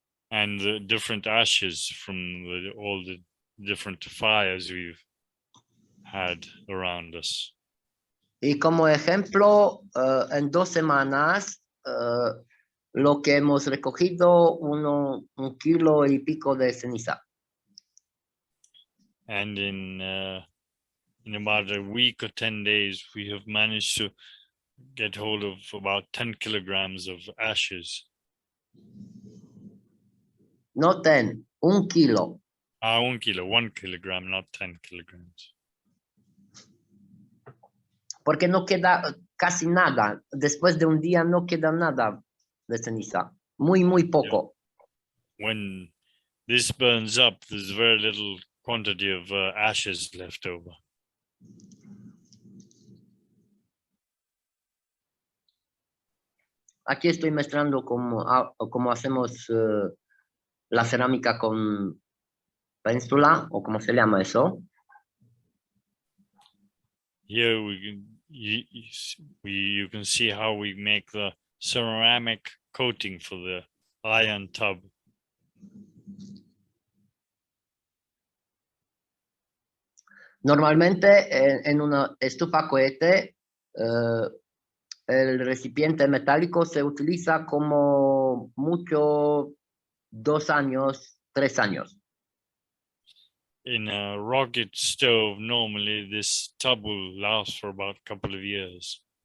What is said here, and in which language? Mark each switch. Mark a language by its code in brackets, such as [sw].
[en] And the different ashes from all the different fires we've had around us. [es] Y como ejemplo, en 2 semanas, lo que hemos recogido, 1 kilo y pico de ceniza. [en] And in about a week or 10 days, we have managed to get hold of about 10 kilograms of ashes. [es] No 10, 1 kilo. [en] 1 kilo, 1 kilogram, not 10 kilograms. [es] Porque no queda casi nada. Después de un día no queda nada de ceniza. Muy poco. [en] When this burns up, there's very little quantity of ashes left over. [es] Aquí estoy mostrando cómo hacemos la cerámica con pénsula, o como se llama eso. [en] Here you can see how we make the ceramic coating for the iron tub. [es] Normalmente en una estufa cohete, el recipiente metálico se utiliza como mucho 2 años, 3 años. [en] In a rocket stove, normally this tub will last for about a couple of years.